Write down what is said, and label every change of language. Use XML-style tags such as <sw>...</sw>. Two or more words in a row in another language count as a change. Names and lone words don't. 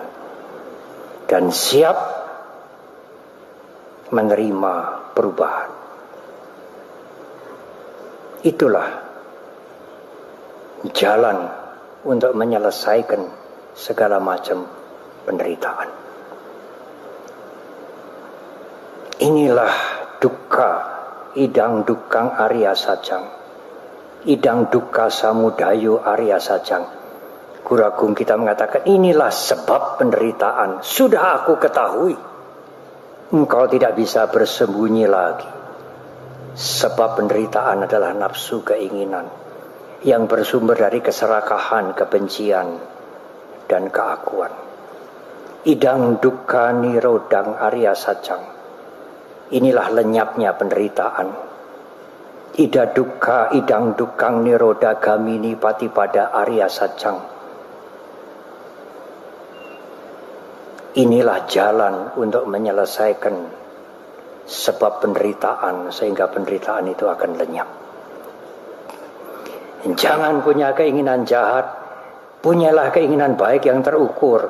<id>Dan siap menerima perubahan. Itulah jalan untuk menyelesaikan segala macam penderitaan.</id> <pi>Inilah dukkha idang dukkang Arya Sajang, idang dukkha samudayo Arya Sajang.</pi> <id>Guru Agung kita mengatakan inilah sebab penderitaan, sudah aku ketahui. Engkau tidak bisa bersembunyi lagi. Sebab penderitaan adalah nafsu keinginan yang bersumber dari keserakahan, kebencian, dan keakuan.</id> <pi>Idang dukkha nirodang Arya Sajang.</pi> <id>Inilah lenyapnya penderitaan.</id> <pi>Ida dukkha idang dukkang niroda gamini patipada Arya Sajang.</pi> <id>Inilah jalan untuk menyelesaikan sebab penderitaan sehingga penderitaan itu akan lenyap. Jangan punya keinginan jahat, punyalah keinginan baik yang terukur.</id>